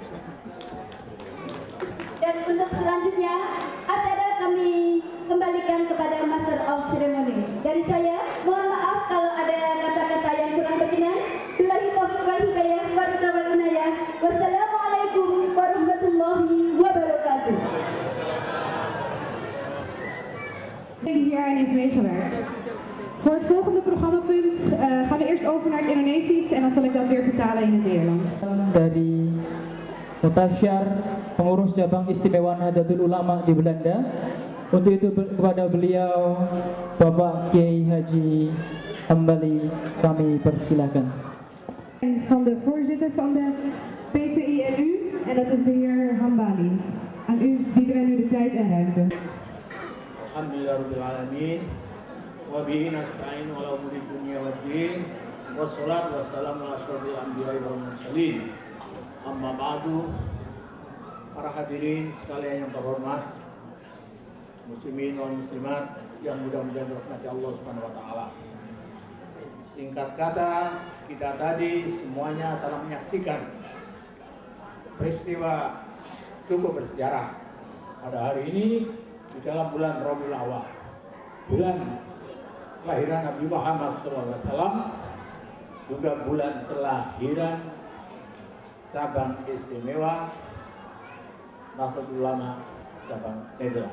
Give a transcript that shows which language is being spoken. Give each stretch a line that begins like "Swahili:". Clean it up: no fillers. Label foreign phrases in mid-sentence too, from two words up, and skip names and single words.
Indonesian: Dan untuk selanjutnya, acara kami kembalikan kepada
English: Master of Ceremony.
Indonesian: Dari saya, mohon maaf kalau ada kata-kata yang kurang berkenan.
Arabic: بالله التوفيق والهداية وطول العناية. والسلام عليكم ورحمة الله وبركاته.
Dutch: Hierin heeft meegewerkt. Voor het volgende programmapunt gaan we eerst over naar het Indonesisch en dan zal ik dat weer vertalen in het Nederlands.
Indonesian: Dari Mutasyar pengurus cabang istimewa Nahdlatul Ulama di Belanda. Untuk itu kepada beliau Bapak Kiai Haji Hambali kami persilakan.
Dutch: Van de voorzitter van de PCINU en dat is de heer Hambali. Aan u bieden wij nu de tijd en ruimte.
Arabic: الحمد لله رب العالمين وبه نستعين على أمور الدنيا والدين والصلاة والسلام على أشرف الأنبياء والمرسلين. أما بعد,
Indonesian: para hadirin sekalian yang terhormat,
Arabic: المسلمين والمسلمات
Indonesian: yang mudah-mudahan dirahmati Allah
Arabic: سبحانه وتعالى.
Indonesian: Singkat kata, kita tadi semuanya telah menyaksikan peristiwa cukup bersejarah pada hari ini di dalam bulan Rabiul Awal, bulan kelahiran Nabi Muhammad SAW, juga bulan kelahiran cabang istimewa Nahdlatul Ulama cabang Nederland.